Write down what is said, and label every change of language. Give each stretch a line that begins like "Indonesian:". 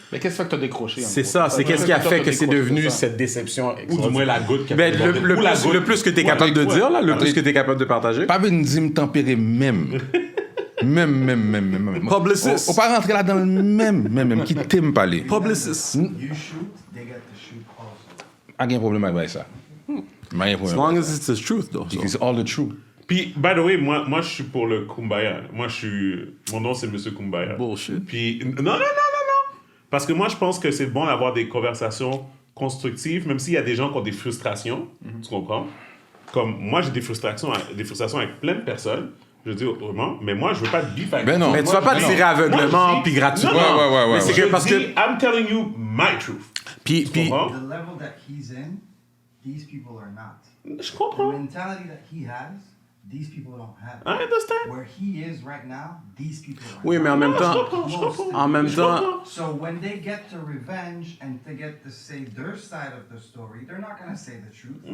French: Mais qu'est-ce qui fait que tu as décroché? C'est ça, c'est qu'est-ce qui a fait que c'est devenu cette déception? Ou du moins la goutte qui a ben, le plus que tu es capable de dire, là, le plus que tu es capable de partager. Pas une dîme tempérée même. Même.
English: Publicist.
French: On pas rentrer là dans le même, qui t'aime parler.
English: Publicist. You shoot, they get to shoot also.
French: Pas de problème avec ça.
English: As long as it's the truth, though. It's all the truth.
French: Puis,
English: by the way,
French: moi, je suis pour le Kumbaya. Mon nom, c'est Monsieur Kumbaya.
English: Bullshit.
French: Puis, non. Parce que moi, je pense que c'est bon d'avoir des conversations constructives, même s'il y a des gens qui ont des frustrations. Tu comprends? Comme moi, j'ai des frustrations avec plein de personnes. Je dis autrement, mais moi, je veux pas de beef avec. Ben non. Mais tu vas pas tirer aveuglement puis gratuitement. Ouais. Mais c'est que parce que...
English: I'm telling you my truth.
French: Puis...
English: The level that he's in, these people are not.
French: Je
English: The
French: comprends.
English: mentality that he has, these people don't have. I understand. Where he is right now, these people are
French: Oui, mais en même temps... En même temps...
English: So when they get to revenge and they get to say their side of the story, they're not going to say the truth.